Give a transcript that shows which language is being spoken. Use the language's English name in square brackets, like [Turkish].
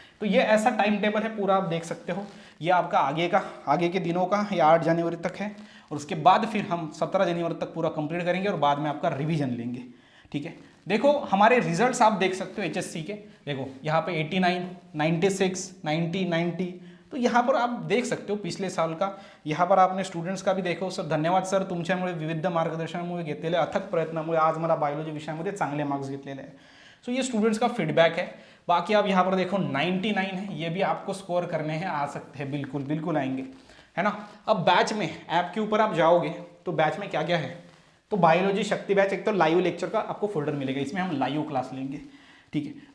[Hindi] तो ये ऐसा टाइम टेबल है पूरा, आप देख सकते हो। ये आपका आगे के दिनों का, ये 8 जनवरी तक है, और उसके बाद फिर हम 17 जनवरी तक पूरा कंप्लीट करेंगे, और बाद में आपका रिवीजन लेंगे। ठीक है, देखो हमारे रिजल्ट्स आप देख सकते हो एचएससी के, देखो यहाँ पे 89, 96, 90, 90, तो यहाँ पर आप देख सकते हो पिछले साल का। यहाँ पर आपने स्टुडंट्स का भी देखो सर, [Marathi] धन्यवाद सर, तुमच्यामुळे विविध मार्गदर्शनामुळे घेतलेल्या अथक प्रयत्नामुळे आज मला बायोलॉजी विषयामध्ये चांगले मार्क्स घेतलेले हैं। [Hindi] सो ये स्टूडेंट्स का फीडबैक है। बाकी आप यहाँ पर देखो 99 है, ये भी आपको स्कोर करने हैं, आ सकते हैं, बिल्कुल बिल्कुल आएंगे, है ना। अब बैच में ऐप के ऊपर आप जाओगे तो बैच में क्या क्या है, तो बायोलॉजी शक्ति बैच, एक तो लाइव लेक्चर का आपको फोल्डर मिलेगा, इसमें हम लाइव क्लास लेंगे, ठीक है।